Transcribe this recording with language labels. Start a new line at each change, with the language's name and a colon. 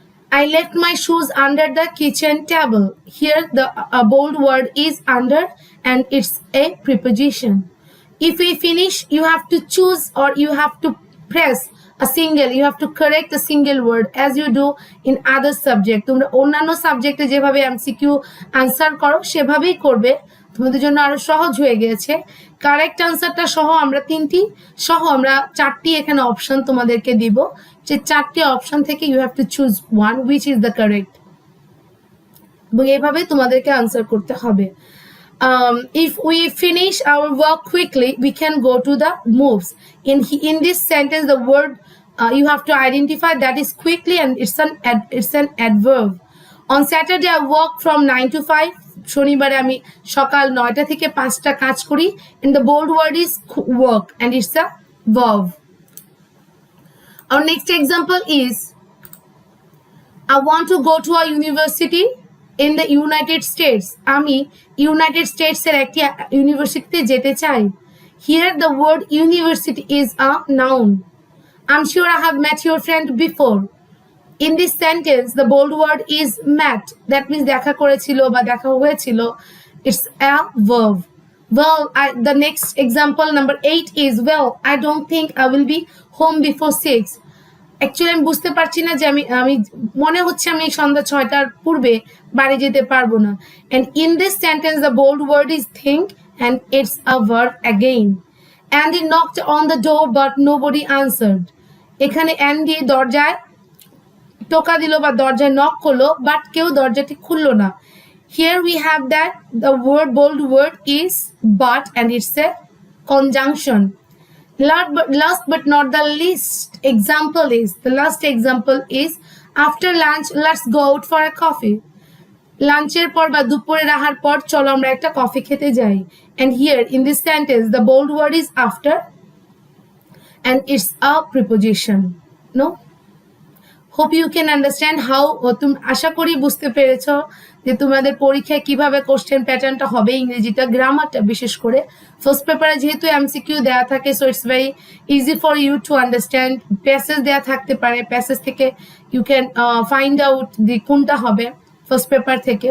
English: I left my shoes under the kitchen table. Here the bold word is under and it's a preposition. If we finish, you have to choose or you have to press a single, you have to correct a single word as you do in other subject.
Bangla: তোমরা অন্যান্য সাবজেক্টে যেভাবে MCQ answer করো সেভাবেই করবে, তোমাদের জন্য আরো সহজ হয়ে গেছে। কারেক্ট আনসারটা সহ আমরা চারটি এখানে অপশন তোমাদেরকে দিব, যে চারটি অপশন থেকে
English: you have to choose one which is the correct,
Bangla: এবং এইভাবে তোমাদেরকে আনসার করতে হবে।
English: If we finish our work quickly, we can go to the moves. In this sentence, the word you have to identify that is quickly, and it's an adverb. On Saturday, I work from 9 to 5.
Bangla: শনিবারে আমি সকাল 9টা থেকে 5টা কাজ করি,
English: and the bold word is work and it's a verb. Our next example is I want to go to a university in the United States.
Bangla: আমি United states এর একটি ইউনিভার্সিটিতে যেতে চাই।
English: Here the word university is a noun. I'm sure I have met your friend before. In this sentence the bold word is met, that means
Bangla: দেখা করেছিল বা দেখা হয়েছিল,
English: it's a verb. Well, the next example number 8 is well I don't think I will be home before 6.
Bangla: Actually আমি বুঝতে পারছি না যে আমি আমি মনে হচ্ছে আমি সন্ধ্যা 6টার পূর্বে বাড়ি যেতে পারবো না।
English: And in this sentence the bold word is think and it's a verb again. Andy knocked on the door but nobody answered.
Bangla: এখানে অ্যান্ডি দরজায় টোকা দিল বা দরজায় নক করলো, বাট কেউ দরজাটি খুললো না।
English: Here we have that the bold word is but, and it's a conjunction. Last but not the least example is, the last example is, after lunch let's go out for a coffee.
Bangla: লাঞ্চের পর বা দুপুরের আহার পর চলো আমরা একটা coffee খেতে যাই।
English: And here in this sentence the bold word is after and it's a preposition. No? Hope you can understand how.
Bangla: তুমি আশা করি বুঝতে পেরেছো যে তোমাদের পরীক্ষায় কিভাবে কোশ্চেন প্যাটার্নটা হবে, ইংরেজিটা গ্রামারটা বিশেষ করে। ফার্স্ট পেপারে যেহেতু এমসিকিউ দেওয়া থাকে,
English: So it's very easy for you to understand.
Bangla: Passage দেওয়া থাকতে পারে, প্যাসেজ থেকে
English: you can find out
Bangla: যে কোনটা হবে ফার্স্ট পেপার থেকে।